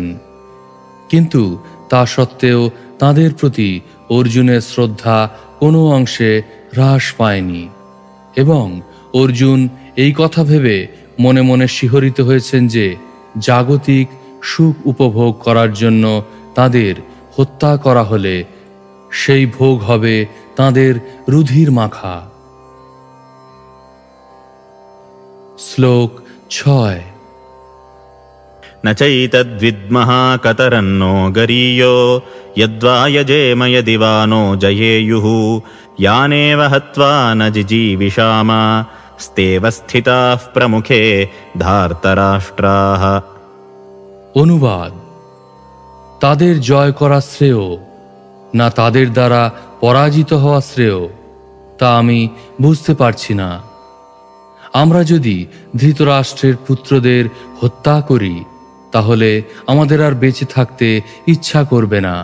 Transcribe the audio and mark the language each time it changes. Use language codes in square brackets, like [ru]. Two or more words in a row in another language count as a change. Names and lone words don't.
[bn] কিন্তু তা সত্ত্বেও তাদের প্রতি অর্জুনের শ্রদ্ধা কোনো অংশে হ্রাস পায়নি এবং অর্জুন এই কথা ভেবে মনে মনে শিহরিত হয়েছেন যে জাগতিক সুখ উপভোগ করার জন্য তাদের হত্যা করা হলে সেই ভোগ হবে তাদের রুধির মাখা। শ্লোক 6। [sa] न चैतद्विद्मः कतरन्नो गरीयो यद्वा यजेम यदि वा नो जयेयुः यानेव हत्वा न जिजीविषाम स्तेव स्थिताः प्रमुखे धार्तराष्ट्राः। [bn] অনুবাদ: তাদের জয় করা শ্রেয় না তাদের দ্বারা পরাজিত হওয়া শ্রেয় তা আমি বুঝতে পারছি না। আমরা যদি ধৃতরাষ্ট্রের পুত্রদের হত্যা করি তাহলে আমাদের আর বেঁচে থাকতে ইচ্ছা করবে না।